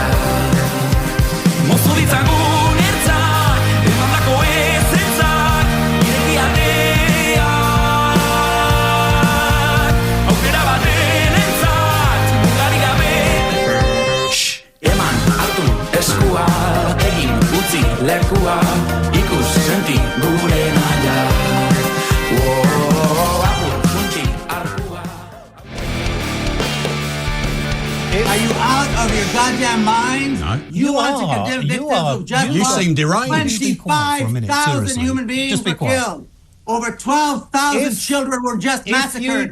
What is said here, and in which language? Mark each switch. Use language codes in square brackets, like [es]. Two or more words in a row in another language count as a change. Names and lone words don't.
[eu] Mozu ditzagun ertzak, emandako ezetzak, ireki aldeak. Aukera baten entzat, mugari gabe. Eman, hartu, eskua, egin, utzi, lekua, ikus, senti, gure naia. [en] Are you out of your goddamn mind? No. You want to condemn victims of just You seem deranged. 25,000 human beings were killed. Over 12,000 children were just massacred.